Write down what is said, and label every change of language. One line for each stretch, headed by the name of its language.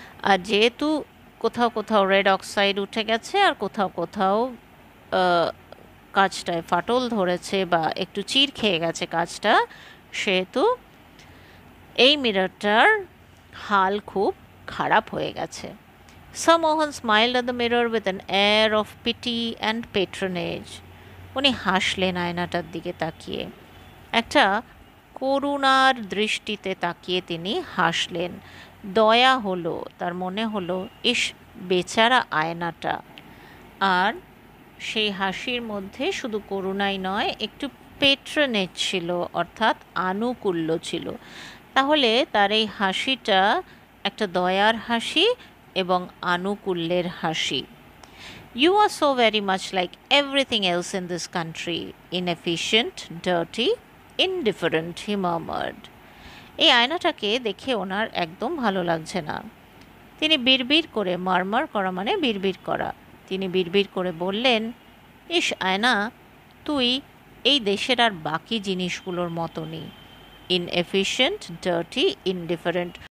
Bangla: আর যেহেতু কোথাও কোথাও রেড অক্সাইড উঠে গেছে আর কোথাও কোথাও কাঁচটায় ফাটল ধরেছে বা একটু চির খেয়ে গেছে কাঁচটা, সেহেতু এই মিররটার হাল খুব খারাপ হয়ে গেছে।
English: Sir Mohan smiled at the mirror with an air of pity and patronage.
Bangla: উনি হাসলেন আয়নাটার দিকে তাকিয়ে, একটা করুণার দৃষ্টিতে তাকিয়ে তিনি হাসলেন। দয়া হলো, তার মনে হলো ইস বেচারা আয়নাটা। আর সেই হাসির মধ্যে শুধু করুণাই নয়, একটু পেট্রনেজ ছিল, অর্থাৎ আনুকূল্য ছিল। তাহলে তার এই হাসিটা একটা দয়ার হাসি এবং আনুকূল্যের হাসি।
English: You are so very much like everything else in this country, inefficient, dirty, indifferent, he murmured.
Bangla: এই আয়নাটাকে দেখে ওনার একদম ভালো লাগছে না। তিনি বিড়বিড় করে, মারমার করা মানে বিড়বিড় করা, তিনি বিড়বিড় করে বললেন, ইস আয়না, তুই এই দেশের আর বাকি জিনিসগুলোর মতনই,
English: Inefficient, dirty, indifferent.